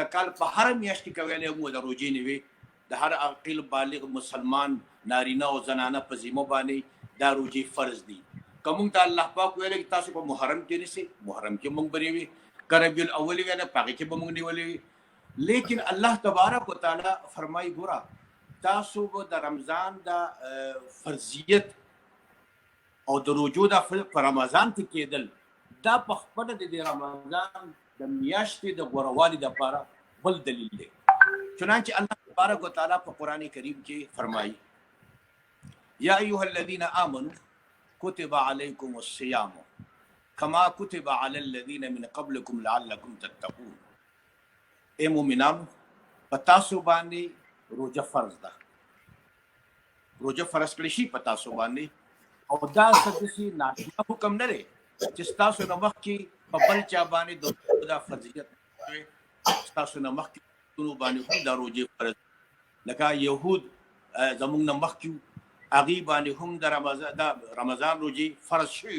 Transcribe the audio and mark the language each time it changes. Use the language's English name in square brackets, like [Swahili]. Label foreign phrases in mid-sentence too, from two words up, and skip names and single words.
[Pashto] کال په هر میاشت کې کولی موږ د روزي نه وي د هر عاقل بالغ مسلمان نارینه او زنانه په ذمه باندې دا روزي فرض دي که موږ ته الله پاک ویلی چې تاسو په محرم کې نیسئ محرم کې موږ به نیوي که ربیع الاول وی نه په هغې کې به موږ نیولی وي لیکن [Arabic] الله تبارک وتعالی [Pashto] فرمایي ګوره تاسو به د رمضان د فرضیت او د روزو د په رمضان کې کېدل دا په خپله د رمضان د میاشتې د غوروالي دپاره بل دلیل دی چنانچه [Arabic] الله تبارک وتعالی [Pashto] په قرآن کریم کې فرمایي [Arabic] یا ایها الذین آمنوا کتب علیکم الصیام کما کتب علی الذین من قبلکم لعلکم تتقون [Pashto] اے مومنانو په تاسو باندې روزه فرض ده روزه فرض کړی شي په تاسو باندې او دا څه ناشنا حکم نه دی چې ستاسو نه مخکې په بل چا باندې دا فرضیت ستاسو نه مخکې باندې هم دا روزه فرض لکه یهود زموږ نه مخکې هغې باندې هم د رمضان روزې فرض شوي